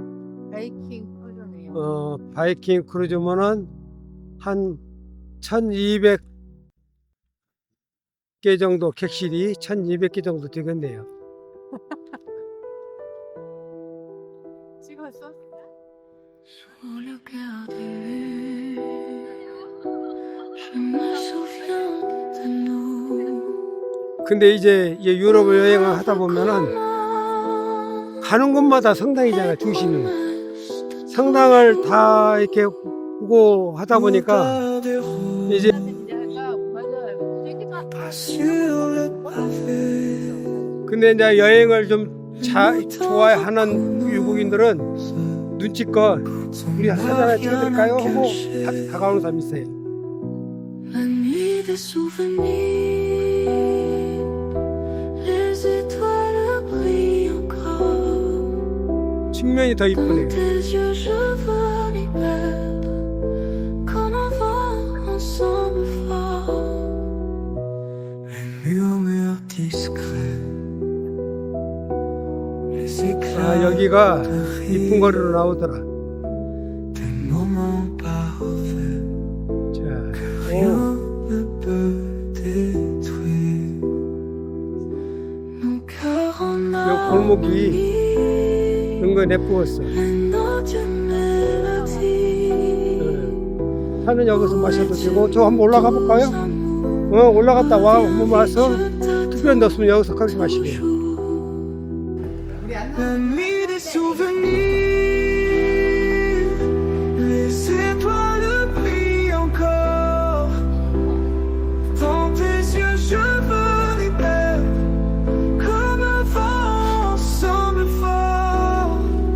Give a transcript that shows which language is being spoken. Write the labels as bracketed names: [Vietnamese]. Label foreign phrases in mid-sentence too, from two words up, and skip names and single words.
[Korean] 바이킹 커져네요. 바이킹 크루즈면은 한 1200개 정도, 객실이 1200개 정도 되겠네요. 찍었어? [French] Sous le cœur de lune, je me souviens de nous. [Korean] 근데 이제 유럽을 여행을 하다 보면은 가는 곳마다 성당이잖아요, 중심이. 성당을 다 이렇게 보고 하다 보니까 이제 [French] Sur le pavé, [Korean] 근데 이제 여행을 좀 좋아하는 외국인들은 눈치껏 우리 사진 하나 찍어드릴까요? 하고 다가오는 사람이 있어요. [French] la nuit des souvenirs, les étoiles brillent encore. [Korean] 측면이 더 [French] Dans [Korean] 이쁘네요. [French] tes yeux, je veux m'y perdre, comme un vent ensemble fort. Les murmures discrets, les éclats [Korean] 여기가 [French] de rire, [Korean] 이쁜 거리로 나오더라. [French] des moments parfaits, [Korean] 자, [French] rien ne peut détruire. Mon cœur en [Korean] 요 골목이 [French] harmonie, [Korean] 은근 예쁘었어. [French] les notes d'une mélodie. [Korean] 차는 여기서 마셔도 되고, 저 한번 올라가 볼까요? 올라갔다 와, 한번 와서 특별한 데 없으면 여기서 커피 마시게요. 우리 안 [French] La nuit des souvenirs, les étoiles brillent encore. Dans tes yeux, je veux m'y perdre, comme un vent ensemble fort.